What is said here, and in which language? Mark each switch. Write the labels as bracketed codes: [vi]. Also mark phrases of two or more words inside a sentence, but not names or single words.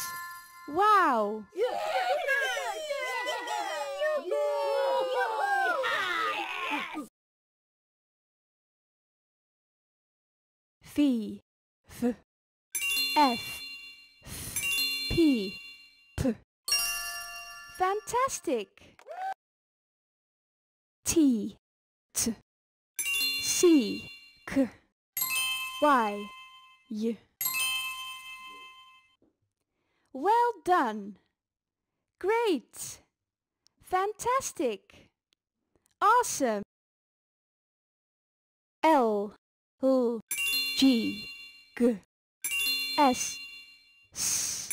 [en] Wow! V, F, F, P, P. Fantastic! T, T, C, K, Y, Well done! Great! Fantastic! Awesome! L, G, G, S, S.